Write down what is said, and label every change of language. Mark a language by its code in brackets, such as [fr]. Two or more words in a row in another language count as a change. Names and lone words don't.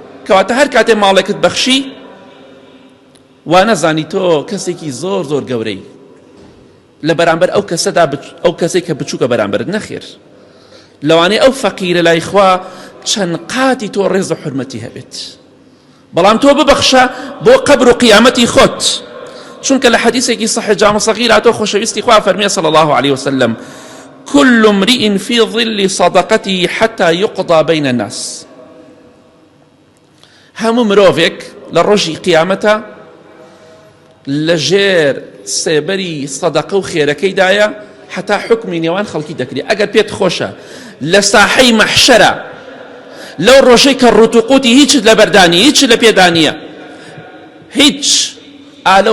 [ckb] کەواتە هەر کاتێ ماڵێکت بەخشی وانەزانی تۆ کەسێکی زۆر زۆر گەورەی لە بەرامبەر ئەو کەسەدا، ئەو کەسێک کە بچووکە بەرامبەرت نەخێر، لەوانەیە ئەو فەقیرە لای خوا چەند قاتی تۆ ڕێز و حورمەتی هەبێت، بەڵام تۆ ببەخشە بۆ قەبر و قیامەتی خۆت. چونکە لە حەدیثێکی صحیح جامع صغیر هاتۆ خۆشەویستی خوا فەرمێ [ar] صلی الله عليه وسلم كل امرئ في ظل صدقته حتى يقضى بين الناس، [ckb] هەموو مرۆڤێک لە ڕۆژی قیامەتە لەژێر سێبەری سەدەقە و خێرەکەیدایە حتا حکمی نێوان خەڵکی دەکرێت. ئەگەر پێت خۆشە لە ساحەی مەحشەرە لەو ڕۆژەی کە ڕوتوقوتی هیچت لە بەردانی، هیچ لە پێدانیە، هیچ ئالەو